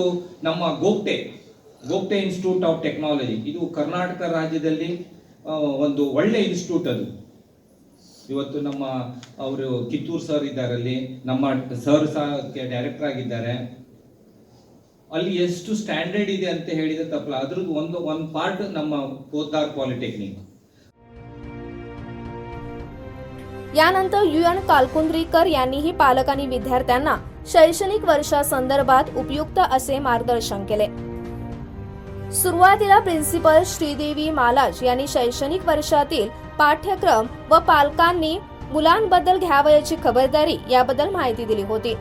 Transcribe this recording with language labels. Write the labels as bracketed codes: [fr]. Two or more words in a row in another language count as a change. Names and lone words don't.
[kn] ಇವತ್ತು ನಮ್ಮ ಗೋಪ್ಟೆ ಗೋಪ್ತೆ ಇನ್ಸ್ಟಿಟ್ಯೂಟ್ ಆಫ್ ಟೆಕ್ನಾಲಜಿ, ಇದು ಕರ್ನಾಟಕ ರಾಜ್ಯದಲ್ಲಿ ಒಂದು ಒಳ್ಳೆ ಇನ್ಸ್ಟಿಟ್ಯೂಟ್ ಅದು. ಇವತ್ತು ನಮ್ಮ ಅವರು ಕಿತ್ತೂರು ಸರ್ ಇದ್ದಾರಲ್ಲಿ, ನಮ್ಮ ಸರ್ ಸಹ ಡೈರೆಕ್ಟರ್ ಆಗಿದ್ದಾರೆ. ಅಲ್ಲಿ ಎಷ್ಟು ಸ್ಟ್ಯಾಂಡರ್ಡ್ ಇದೆ ಅಂತ ಹೇಳಿದ್ರೆ ತಪ್ಪಲ್ಲ. ಅದ್ರದ್ದು ಒಂದು ಪಾರ್ಟ್ ನಮ್ಮ पोतदार पॉलिटेक्निक. [mr] यानंतर UN कालकुंद्रीकर यांनीही पालक आणि विद्यार्थ्यांना शैक्षणिक वर्षासंदर्भात उपयुक्त असे मार्गदर्शन केले. सुरुवातीला प्रिन्सिपल श्रीदेवी मालाज यांनी शैक्षणिक वर्षातील पाठ्यक्रम व पालकांनी मुलांबद्दल घ्यावयाची खबरदारी याबद्दल माहिती दिली होती.